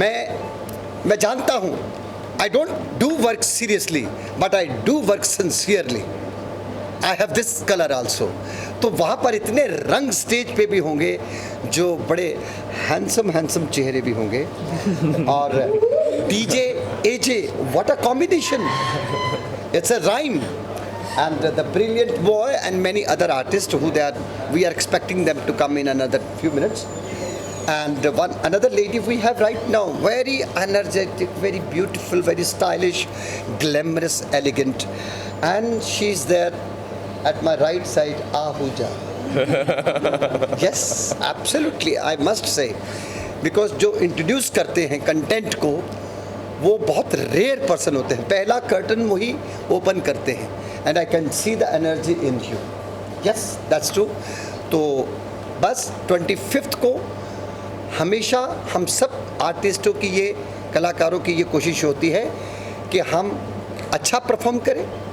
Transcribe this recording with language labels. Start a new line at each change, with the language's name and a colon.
Hindi: मैं जानता हूँ,
English: I don't do work seriously but I do work sincerely. I have this colour also.
Hindi: तो वहाँ पर इतने रंग स्टेज पे भी होंगे, जो बड़े हैंडसम चेहरे भी होंगे.
English: और DJ AJ, what a combination. It's a rhyme. And the brilliant boy and many other artists we are expecting them to come in another few minutes. And another lady we have right now, very energetic, very beautiful, very stylish, glamorous, elegant, and she's there at my right side, Ahuja. Yes, absolutely, I must say, because
Hindi: जो introduce करते हैं content को, वो बहुत rare person होते हैं. पहला curtain वही ओपन करते हैं.
English: And I can see the energy in you. Yes, that's true.
Hindi: तो बस 25 को हमेशा हम सब आर्टिस्टों की, ये कलाकारों की ये कोशिश होती है कि हम अच्छा परफॉर्म करें.